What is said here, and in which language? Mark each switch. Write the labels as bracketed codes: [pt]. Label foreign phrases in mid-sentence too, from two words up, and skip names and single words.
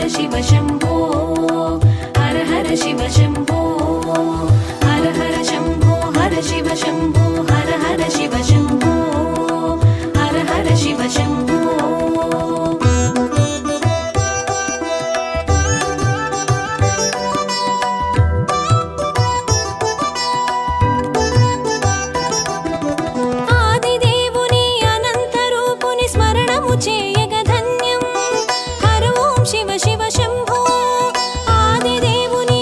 [sa] शिव शम्भो हर हर शिव शम्भो हर हर शम्भो हर शिव शम्भो हर हर शिव शम्भो हर हर शिव शम्भो [te] ఆదిదేవుని అనంత రూపుని స్మరణము చేయగ శివ శివ శంభో ఆదిదేవుని